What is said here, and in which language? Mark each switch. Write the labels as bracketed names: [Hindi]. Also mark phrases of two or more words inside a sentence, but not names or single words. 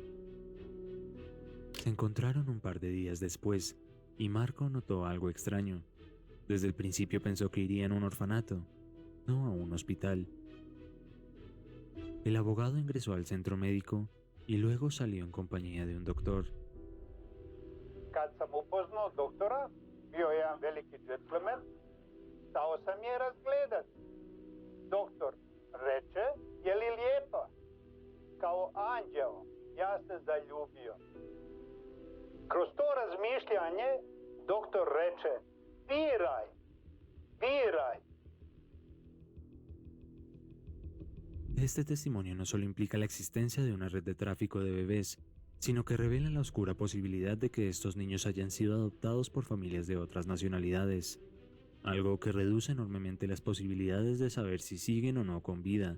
[Spanish] Se encontraron un par de días después y Marco notó algo extraño. Desde el principio pensó que iría a un orfanato, no a un hospital. El abogado ingresó al centro médico y luego salió en compañía de un doctor. [Croatian] Kad sam upoznao doktora, bio je jedan veliki džentlmen, stao sam je razgledat. Doktor reče, je li lijepa? Kao anđeo, ja se zaljubio. Kroz to razmišljanje, doktor reče, biraj, biraj. [Spanish] Este testimonio no solo implica la existencia de una red de tráfico de bebés, sino que revela la oscura posibilidad de que estos niños hayan sido adoptados por familias de otras nacionalidades, algo que reduce enormemente las posibilidades de saber si siguen o no con vida,